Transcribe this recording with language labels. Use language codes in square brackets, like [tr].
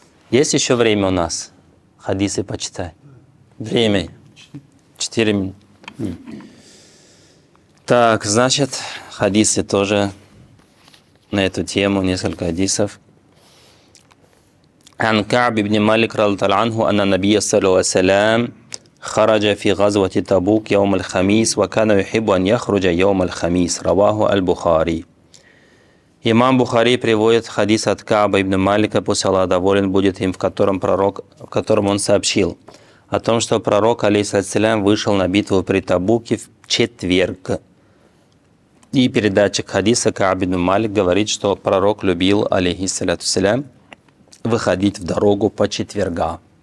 [ru] Есть еще время у нас? Хадисы почитать. Время. 4 минуты. Так, значит, хадисы тоже на эту тему, несколько хадисов. [ar] عن كعب بن مالك رضي الله عنه أن النبي صلى الله عليه وسلم خرج في غزوة تبوك يوم الخميس وكان يحب أن يخرج يوم الخميس رواه البخاري. [ru] Имам Бухари приводит хадис от Кааба ибн Малика, пусть Аллах доволен будет им, в котором он сообщил о том, что пророк, алейхиссалям, вышел на битву при Табуке в четверг. И передатчик хадиса Кааб ибн Малик говорит, что пророк любил, алейхиссалям, выходить в дорогу по четвергам.